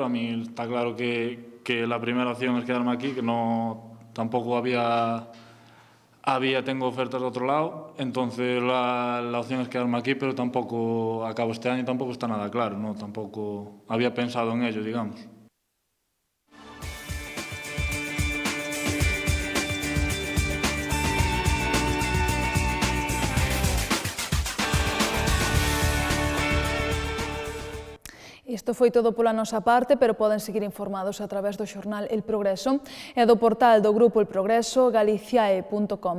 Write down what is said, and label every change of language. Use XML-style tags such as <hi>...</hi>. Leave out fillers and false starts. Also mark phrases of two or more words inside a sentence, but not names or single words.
<es>A mí está claro que la primera opción es quedarme aquí, que tampoco tengo ofertas de otro lado, entonces la opción es quedarme aquí, pero tampoco acabo este año y tampoco está nada claro, ¿no? Tampoco había pensado en ello, digamos.</es> <gl>Isto foi todo pola nosa parte, pero poden seguir informados a través do xornal El Progreso e do portal do Grupo El Progreso, galiciae.com.</gl>